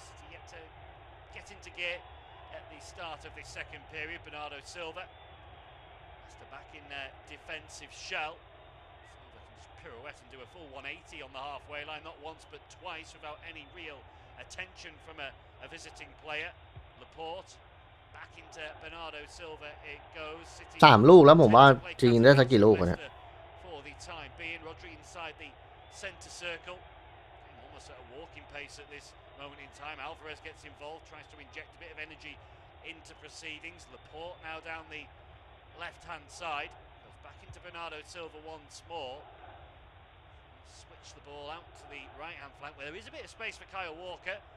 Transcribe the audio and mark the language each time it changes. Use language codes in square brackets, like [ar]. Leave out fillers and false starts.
[en] City yet to get into gear at the start of the second period. Bernardo Silva. Leicester back in defensive shell. Silva can just pirouette and do a full 180 on the halfway line, not once but twice without any real attention from a visiting player. Laporte back into Bernardo Silva it goes. [th] 3 ลูกแล้วผมว่าจริงได้สักกี่ลูกเนี่ย [en] For the time being, Rodri inside the centre circle, almost at a walking pace at this moment in time. Alvarez gets involved, tries to inject a bit of energy into proceedings. Laporte now down the left-hand side, goes back into Bernardo Silva once more. Switch the ball out to the right-hand flank where there is a bit of space for Kyle Walker.